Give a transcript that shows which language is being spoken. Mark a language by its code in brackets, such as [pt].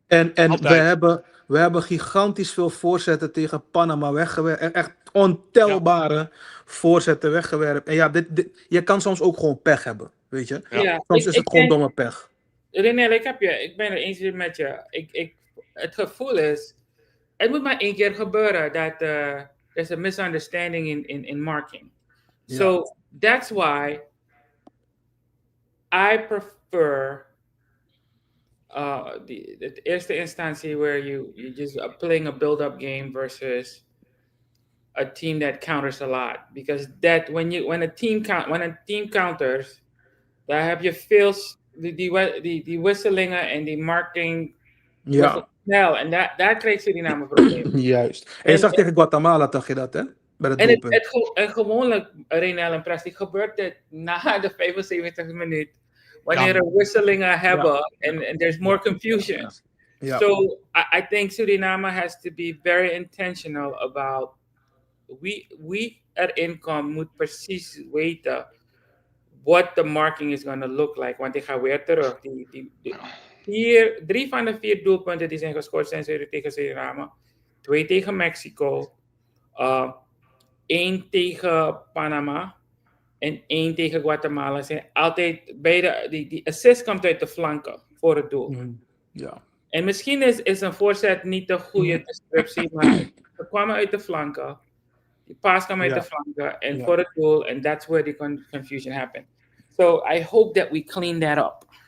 [nl] En we hebben gigantisch veel voorzetten tegen Panama weggewerkt. Echt ontelbare voorzetten weggewerkt. En ja, je kan soms ook gewoon pech hebben, weet je. Ja. Soms is het gewoon domme pech. Raynel, ik ben er eens met je. Het gevoel is, het moet maar één keer gebeuren [en] there's a misunderstanding in marking. So that's why I prefer the eerste instantie where you just playing a build-up game versus a team that counters a lot, because that when a team counters, [nl] daar heb je veel die wisselingen en die marking snel, en daar kreeg Suriname een probleem. Juist. En je zag tegen Guatemala, dacht je dat, hè? Bij het doelpunt. En gewoonlijk, Raynel en Presti, gebeurt dit na de 75 minuut, wanneer er wisselingen hebben en [en] there's more confusion. So I think Suriname has to be very intentional about [nl] wie erin komt, moet precies weten [en] what the marking is going to look like. [nl] Want ik ga weer terug. 3 van de 4 doelpunten die zijn gescoord zijn tegen Suriname. 2 tegen Mexico. 1 tegen Panama. En 1 tegen Guatemala. Zijn altijd beide. Die assist komt uit de flanken voor het doel. En misschien is een voorzet niet de goede descriptie, maar ze kwamen uit de flanken. Die pass kwam uit de flanken en voor het doel. [en] And that's where the confusion happened. So I hope that we clean that up.